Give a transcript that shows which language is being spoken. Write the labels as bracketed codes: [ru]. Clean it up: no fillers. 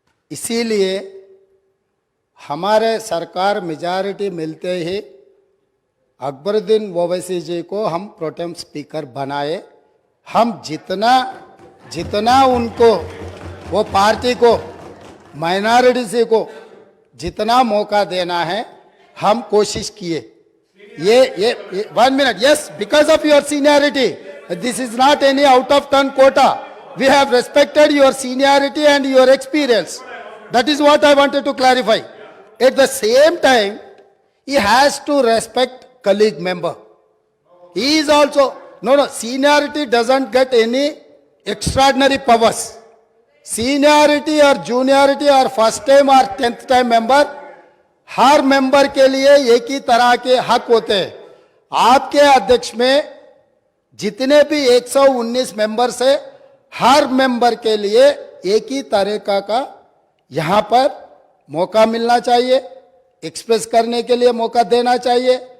[hi] इसीलिए हमारे सरकार मेजॉरिटी मिलते ही अकबरुद्दीन ओवैसी जी को हम प्रोटेम स्पीकर बनाए. हम जितना उनको, वो पार्टी को, माइनॉरिटी को जितना मौका देना है, हम कोशिश किए. ये 1 minute. [en] Yes, because of your seniority. This is not any out of turn quota. We have respected your seniority and your experience. That is what I wanted to clarify. At the same time, he has to respect colleague member. He is also, no, seniority doesn't get any extraordinary powers. Seniority or juniority or first time or 10th time member, [hi] हर member के लिए एक ही तरह के हक होते हैं. आपके अध्यक्ष में जितने भी 119 मेंबर्स है, हर मेंबर के लिए एक ही तरीका का यहां पर मौका मिलना चाहिए, एक्सप्रेस करने के लिए मौका देना चाहिए.